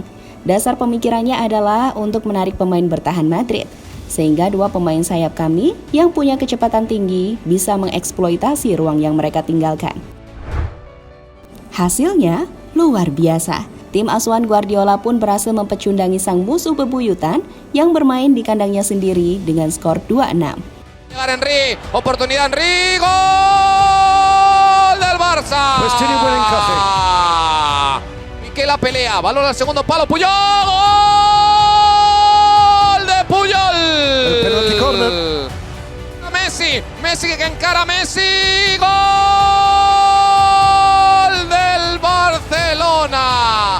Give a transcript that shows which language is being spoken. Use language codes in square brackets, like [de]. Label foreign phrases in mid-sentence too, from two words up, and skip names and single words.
[id] Dasar pemikirannya adalah untuk menarik pemain bertahan Madrid, sehingga dua pemain sayap kami yang punya kecepatan tinggi bisa mengeksploitasi ruang yang mereka tinggalkan. Hasilnya luar biasa. Tim asuhan Guardiola pun berhasil mempecundangi sang musuh bebuyutan yang bermain di kandangnya sendiri dengan skor 2-6. [es] Henry, oportunidad Henry, gol del Barça. Pues tiene buen encaje. Piqué la pelea, balón al segundo palo, Puyol, gol de Puyol. El penalti corner. Messi que encara a Messi, gol del Barcelona.